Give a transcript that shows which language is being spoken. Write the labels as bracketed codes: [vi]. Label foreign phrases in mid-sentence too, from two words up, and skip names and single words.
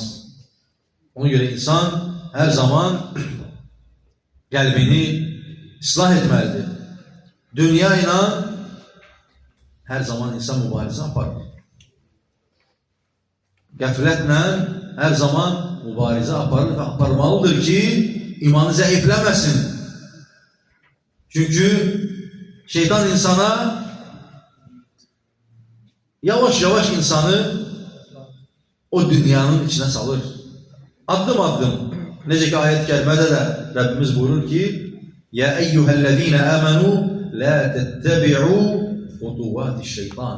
[az] Ona göre insan her zaman qəlbini islah etməlidir. Dünya ilə her zaman insan mübarizə aparır. Qəflətlə her zaman mübarizə aparır və aparmalıdır ki, imanı zəifləməsin. Çünkü şeytan insana yavaş yavaş insanı o dünyanın içine salır. Adım adım. Necə ki ayet-i kerimede de Rabbimiz buyurur ki, [ar] يا أيها الذين آمنوا لا تتبعوا خطوات الشيطان.